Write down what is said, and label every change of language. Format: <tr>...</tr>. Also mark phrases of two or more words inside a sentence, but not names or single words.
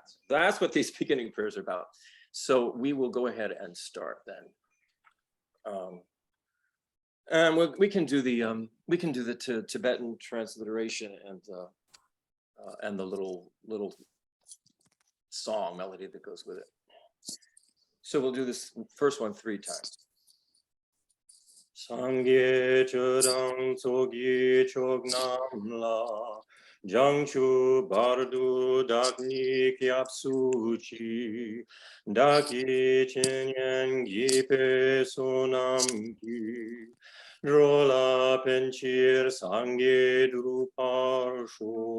<en>That's what these beginning prayers are about. So we will go ahead and start then. And we can do the Tibetan transliteration and the little song melody that goes with it. So we'll do this first one 3 times.</en> <bo>སངས་རྒྱས་ཆོས་དང་ཚོགས་ཀྱི་མཆོག་རྣམས་ལ། བྱང་ཆུབ་བར་དུ་བདག་ནི་སྐྱབས་སུ་མཆི། བདག་གིས་སྦྱིན་སོགས་བགྱིས་པའི་བསོད་ནམས་ཀྱིས། འགྲོ་ལ་ཕན་ཕྱིར་སངས་རྒྱས་འགྲུབ་པར་ཤོག</bo>